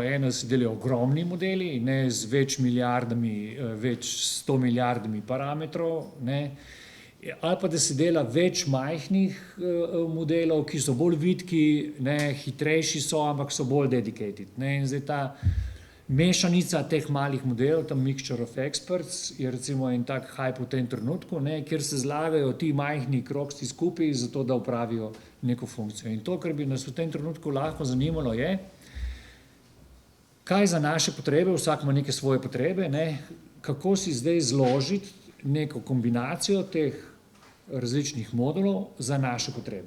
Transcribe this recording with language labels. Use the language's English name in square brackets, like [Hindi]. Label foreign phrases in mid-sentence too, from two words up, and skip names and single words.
[Slovenian] Ena se delajo ogromni modeli, ne, z več milijardami, več 100 milijardami parametrov, ne, ali pa da se dela več majhnih modelov, ki so bolj vitki, ne, hitrejši so, ampak so bolj dedicated. Ne, in zdaj ta mešanica teh malih modelov, ta [English] mixture of experts, [Slovenian] je recimo en tak hype v tem trenutku, ne, kjer se zlagajo ti majhni krogci skupaj, zato da opravijo neko funkcijo. In to, kar bi nas v tem trenutku lahko zanimalo, je, kaj za naše potrebe, vsak ima neke svoje potrebe, ne, kako si zdaj zložiti neko kombinacijo teh različnih modulov za naše potrebe.